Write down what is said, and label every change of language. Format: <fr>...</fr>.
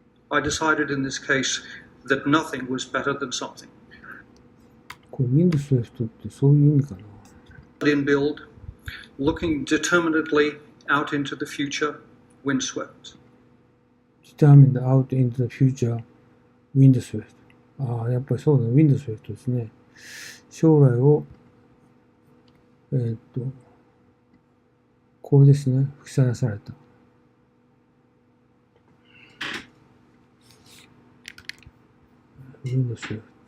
<en>I decided in this case that nothing was better than something.</en> <ja>これ windswept ってそういう意味かな。</ja> <en>In build, looking determinedly out into the future, windswept. determined out into the future windswept</en> <ja>やっぱりそうだね。 windswept ですね。将来をこれですね。吹きさらされた。</ja> <en>Windows Left。</en>